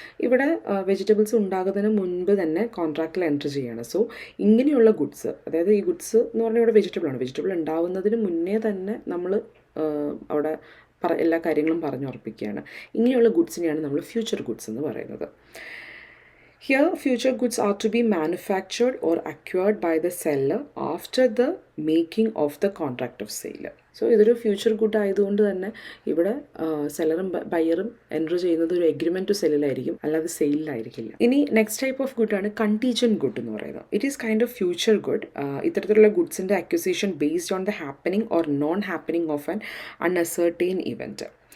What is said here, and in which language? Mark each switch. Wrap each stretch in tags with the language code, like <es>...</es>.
<ml>ഇവിടെ വെജിറ്റബിൾസ് ഉണ്ടാകുന്നതിന് മുൻപ് തന്നെ കോൺട്രാക്റ്റിൽ എൻറ്റർ ചെയ്യണം. സോ ഇങ്ങനെയുള്ള ഗുഡ്സ്, അതായത് ഈ ഗുഡ്സ് എന്ന് പറഞ്ഞാൽ ഇവിടെ വെജിറ്റബിളാണ്. വെജിറ്റബിൾ ഉണ്ടാവുന്നതിന് മുന്നേ തന്നെ നമ്മൾ അവിടെ എല്ലാ കാര്യങ്ങളും പറഞ്ഞുറപ്പിക്കുകയാണ്. ഇങ്ങനെയുള്ള ഗുഡ്സിനെയാണ് നമ്മൾ ഫ്യൂച്ചർ ഗുഡ്സ് എന്ന് പറയുന്നത്.</ml> <en>Here, future goods are to be manufactured or acquired by the seller after the making of the contract of sale.</en> <ml>So ഇതൊരു ഫ്യൂച്ചർ ഗുഡ് ആയതുകൊണ്ട് തന്നെ ഇവിടെ സെല്ലറും ബയറും എൻറ്റർ ചെയ്യുന്നത് ഒരു എഗ്രിമെൻറ്റ് ടു സെല്ലിലായിരിക്കും, അല്ലാതെ സെയിലിലായിരിക്കില്ല. ഇനി next type of ഗുഡാണ് contingent good എന്ന് പറയുന്നത്.</ml> <en>It is kind of future good.</en> <ml>ഇത്തരത്തിലുള്ള ഗുഡ്സിൻ്റെ</ml> <en>Acquisition based on the happening or non happening of an uncertain event.</en>